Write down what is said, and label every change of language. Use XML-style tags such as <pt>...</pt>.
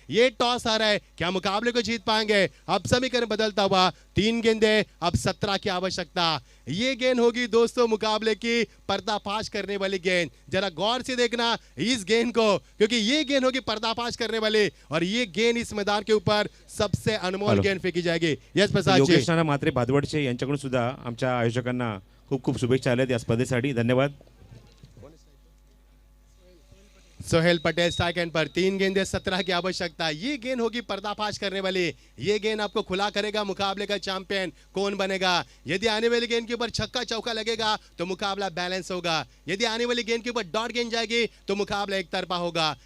<hi>ये टॉस आ रहा है, क्या मुकाबले को जीत पाएंगे. अब समीकरण बदलता हुआ. 3 गेंदे अब 17 की आवश्यकता. ये गेंद होगी दोस्तों मुकाबले की पर्दाफाश करने वाली गेंद. जरा गौर से देखना इस गेंद को क्योंकि ये गेंद होगी पर्दाफाश करने वाली और ये गेंद इस मैदान के ऊपर सबसे अनमोल</hi> <en>हेलो.</en> <hi>गेंद फेंकी जाएगी. यश प्रसाद जी.</hi> <mr>योगेश नाना म्हात्रे भादवडचे यांच्याकडून सुद्धा आमच्या आयोजकांना खूप खूप शुभेच्छा आल्यात या स्पर्धेसाठी. धन्यवाद.</mr> <hi>सोहेल पटेल स्ट्राइक एंड पर. 3 गेंदे 17 की आवश्यकता. ये गेंद होगी पर्दाफाश करने वाली. ये गेंद आपको खुला करेगा. मुकाबले का चैंपियन कौन बनेगा. यदि आने वाली गेंद के ऊपर छक्का चौका लगेगा तो मुकाबला बैलेंस होगा. यदि आने वाली गेंद के ऊपर डॉट गेंद जाएगी तो मुकाबला एक तरफा होगा.</hi>